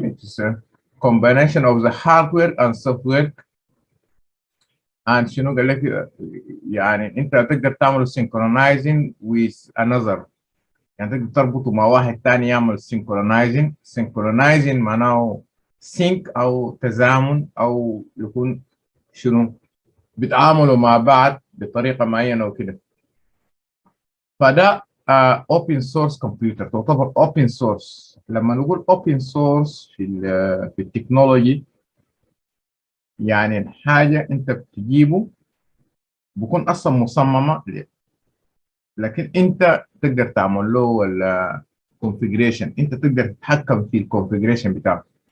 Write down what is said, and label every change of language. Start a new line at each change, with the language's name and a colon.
English: It's a combination of the hardware and software.
Arabic: and شنو قال لك، يعني انت تقدر تعمل
English: synchronizing with another.
Arabic: يعني تقدر تربطه مع واحد تاني يعمل synchronizing. synchronizing معناه sync او تزامن، او يكون شنو، بيتعاملوا مع بعض بطريقه معينه وكده. فده open source كمبيوتر، تعتبر open source. لما نقول open source في التكنولوجي، يعني الحاجه انت بتجيبه بكون اصلا مصممه، لكن انت تقدر تعمل له ولا كونفيجريشن، انت تقدر تتحكم في الكونفيجريشن بتاعه.